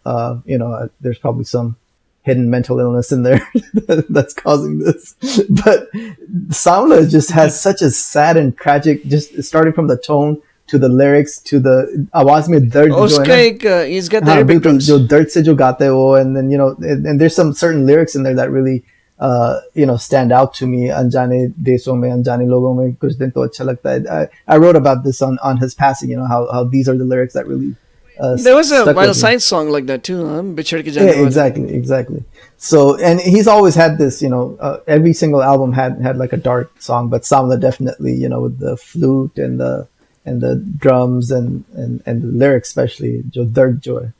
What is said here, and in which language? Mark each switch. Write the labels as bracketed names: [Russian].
[English] There's probably some hidden mental illness in there that's causing this, but Samna just has such a sad and tragic, just starting from the tone to the lyrics to the [Hindi] आवाज में दर्द जो है ना, [English] he's got the बिल्कुल [Hindi] जो दर्द से जो गाते हैं वो, [English] and then and there's some certain lyrics in there that really stand out to me. [Hindi] अनजाने देशों में अनजाने लोगों में कुछ दिन तो अच्छा लगता है. [English] I wrote about this on his passing, how these are the lyrics that really there was a Vital Signs song like that too, [Hindi] बिछड़ के जाने वाले. [English] Exactly. So, and he's always had this, every single album had like a dark song, but Samla definitely, with the flute and the drums and the lyrics, especially [Hindi] jo dard jo hai.